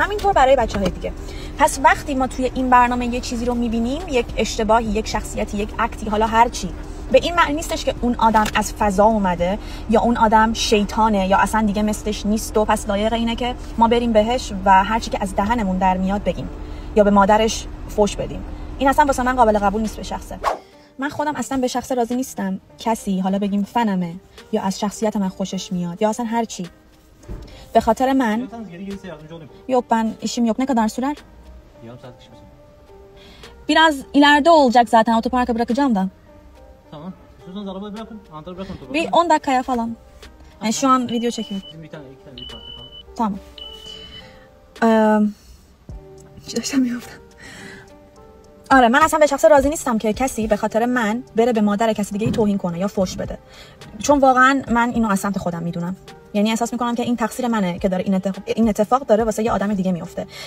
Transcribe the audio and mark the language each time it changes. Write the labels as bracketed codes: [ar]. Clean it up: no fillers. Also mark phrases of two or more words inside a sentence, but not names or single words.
[fa] همینطور برای بچه‌های دیگه. پس وقتی ما توی این برنامه یه چیزی رو میبینیم، یک اشتباهی، یک شخصیتی، یک اکتی، حالا هر چی، به این معنی نیستش که اون آدم از فضا اومده یا اون آدم شیطانه یا اصلا دیگه مثلش نیست و پس لایق اینه که ما بریم بهش و هر چی که از دهنمون در میاد بگیم یا به مادرش فحش بدیم. این اصلا واسه من قابل قبول نیست به شخصه. من خودم اصلا به شخص راضی نیستم کسی حالا بگیم فنمه یا از شخصیت من خوشش میاد یا اصلا هر çi. به خاطر من [tr] yok ben işim yok. Ne kadar sürer? Yarım saat kişi misin? Biraz ileride olacak zaten, otoparka bırakacağım da. Tamam. İstiyorsanız arabayı bırakın. Anahtarı bırakın otoparka. Bir 10 dakikaya falan. Yani şu an video çekiyorum. Bizim bir tane, iki tane bir parça kaldı. Tamam. [fa] داشتم میگفتم. آره من اصلا به شخص راضی نیستم که کسی به خاطر من بره به مادر کسی دیگه توهین کنه یا فحش بده، چون واقعا من اینو از سمت خودم میدونم. یعنی احساس میکنم که این تقصیر منه که داره این اتفاق داره واسه یه آدم دیگه میفته.